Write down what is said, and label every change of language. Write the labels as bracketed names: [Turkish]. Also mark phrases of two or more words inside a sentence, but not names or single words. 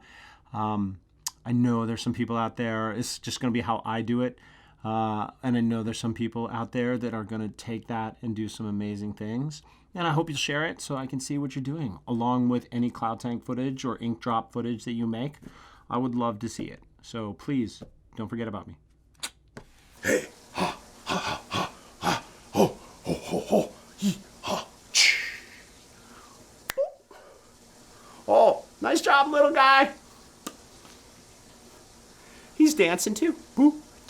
[English] I know there's some people out there, it's just going to be how I do it. And I know there's some people out there that are going to take that and do some amazing things. And I hope you'll share it so I can see what you're doing, along with any cloud tank footage or ink drop footage that you make. I would love to see it. So please, don't forget about me. Hey, ha, ha, ha, ha, ho, ho, ho, ho, yee, ha, ch. Oh, nice job, little guy. He's dancing too. Boo.